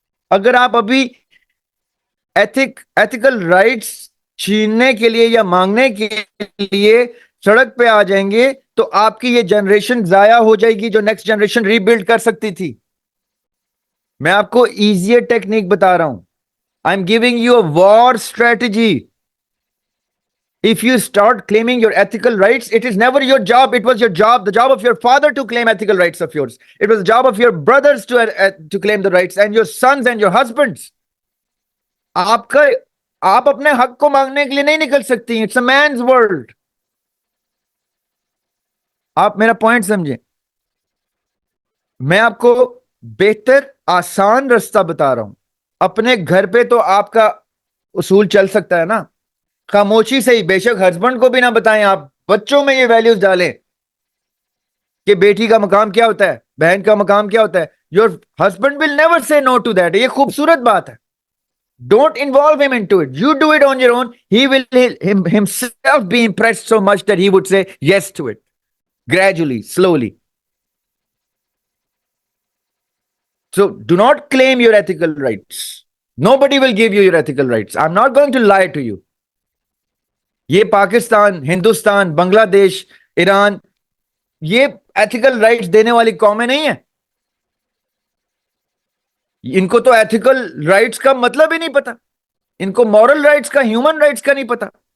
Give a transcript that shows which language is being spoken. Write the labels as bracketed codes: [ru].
[ur] اگر آپ ابھی ایتھیکل رائٹس چھیننے کے لیے یا مانگنے کے لیے سڑک پہ آ جائیں گے تو آپ کی یہ جنریشن ضائع ہو جائے گی جو نیکسٹ جنریشن ری بلڈ کر سکتی تھی. میں آپ کو ایزیئر ٹیکنیک بتا رہا ہوں. [en] I am giving you a war strategy. If you start claiming your ethical rights, it is never your job. It was your job, the job of your father to claim ethical rights of yours. It was the job of your brothers to claim the rights, and your sons and your husbands. [ur] آپ اپنے حق کو مانگنے کے لیے نہیں نکل سکتی. [en] It's a man's world. [ur] آپ میرا پوائنٹ سمجھیں. میں آپ کو بہتر آسان رستہ بتا رہا ہوں. اپنے گھر پہ تو آپ کا اصول چل سکتا ہے نا, خاموشی سے ہی, بے شک ہسبینڈ کو بھی نہ بتائیں, آپ بچوں میں یہ ویلیوز ڈالیں کہ بیٹی کا مقام کیا ہوتا ہے, بہن کا مقام کیا ہوتا ہے. [en] Your husband will never say no to that. [ur] یہ خوبصورت بات ہے. [en] Don't involve him into it. You do it on your own. He will himself be impressed so much that he would say yes to it. Gradually, slowly. So do not claim your ethical rights. Nobody will give you your ethical rights. I'm not going to lie to you. [ur] یہ پاکستان, ہندوستان, بنگلہ دیش, ایران, یہ ethical rights دینے والی قومیں نہیں ہیں. ان کو تو ایتھیکل رائٹس کا مطلب ہی نہیں پتا. ان کو مورل رائٹس کا, ہیومن رائٹس کا نہیں پتا.